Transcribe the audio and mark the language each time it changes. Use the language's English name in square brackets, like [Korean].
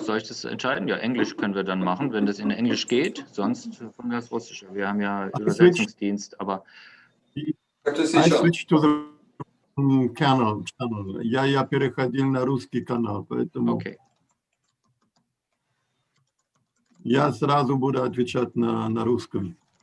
[German] Soll ich das entscheiden? Ja, Englisch können wir dann machen, wenn das in Englisch geht. Sonst von mir aus Russisch. Wir haben ja Übersetzungsdienst, aber... [English] I switched to the channel. [Russian] Я переходил на русский канал, поэтому... [English] Okay. [Russian] Я сразу буду отвечать на русском.